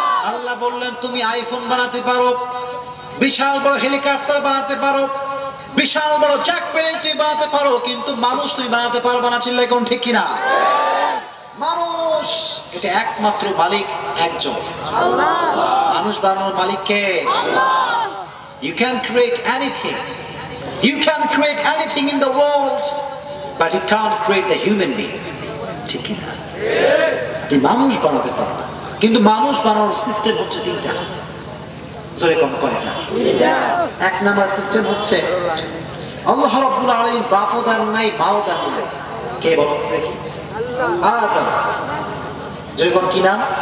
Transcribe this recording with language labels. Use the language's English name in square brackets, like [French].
[Bangla] আল্লাহ বললেন তুমি আইফোন বানাতে পারো, বিশাল বড় হেলিকপ্টার বানাতে পারো, বিশাল বড় জ্যাক প্লেন তুমি বানাতে পারো, কিন্তু মানুষ তুমি বানাতে পারবে না, চিল্লায় কোন ঠিক কিনা? মানুষ এটা একমাত্র মালিক একজন, মানুষ বানানোর মালিক কে? [English] You can create anything. You can create anything in the world, but you can't create the human being. [Bangla] ঠিক না? তুমি মানুষ বানাতে পারো না, কিন্তু মানুষ বানানোর সিস্টেম হচ্ছে তিনটা। জোরে কম কয়টা? এক নাম্বার সিস্টেম হচ্ছে আল্লাহ রাব্বুল আলামিন বাপও দেন নাই, মাও দেন নাই। কে বলো দেখি? আদম। জোরে কম কি নাম?